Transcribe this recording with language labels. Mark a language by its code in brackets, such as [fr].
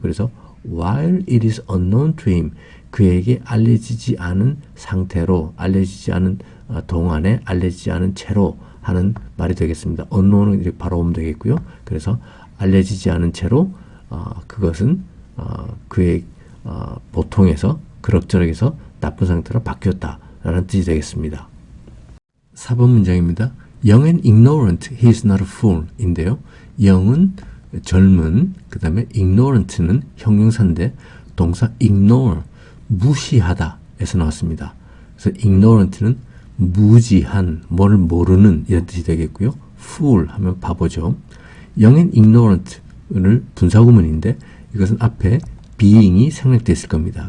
[ko] 그래서 [en] while it is unknown to him, [ko] 그에게 알려지지 않은 상태로, 알려지지 않은 동안에, 알려지지 않은 채로 하는 말이 되겠습니다. unknown은 이렇게 바로 오면 되겠고요. 그래서 알려지지 않은 채로 그것은 그의 보통에서 그럭저럭해서 나쁜 상태로 바뀌었다라는 뜻이 되겠습니다. 4번 문장입니다. [en] Young and ignorant, he is not a fool [ko] 인데요. young은 젊은, 그 다음에 ignorant는 형용사인데 동사 ignore, 무시하다 에서 나왔습니다. 그래서 ignorant는 무지한, 뭘 모르는 이런 뜻이 되겠고요. fool 하면 바보죠. [en] young and ignorant [ko] 를 분사구문인데 이것은 앞에 being이 생략되어 있을 겁니다.